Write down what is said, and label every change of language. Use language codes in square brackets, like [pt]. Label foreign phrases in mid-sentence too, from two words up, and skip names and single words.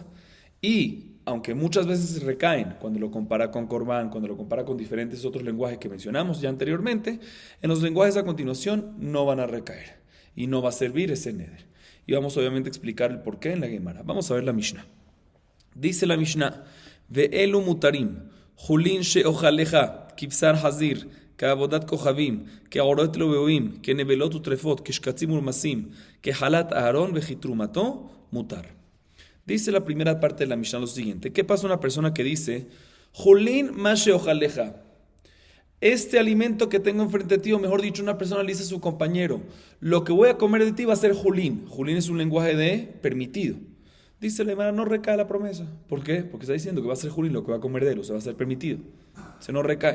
[es] Y aunque muchas veces recaen cuando lo compara con Corbán, cuando lo compara con diferentes otros lenguajes que mencionamos ya anteriormente, en los lenguajes a continuación no van a recaer y no va a servir ese neder. Y vamos obviamente a explicar el porqué en la Gemara. Vamos a ver la Mishnah. Dice la Mishnah, [he] ואלו מותרים, חולין שאוכל לך כבשר חזיר, כעבודת כוכבים, כעורות לובבים, כנבלות וטרפות, כשקצים ולמסים, כחלת אהרון וכתרומתו, מותר. [es] Dice la primera parte de la Mishnah lo siguiente. ¿Qué pasa a una persona que dice, [he] חולין מה שאוכל לך? [es] Este alimento que tengo enfrente de ti, o mejor dicho, una persona le dice a su compañero, lo que voy a comer de ti va a ser Julín. Julín es un lenguaje de permitido. Dice la hermana, no recae la promesa. ¿Por qué? Porque está diciendo que va a ser Julín lo que va a comer de él, o sea, va a ser permitido. Se no recae.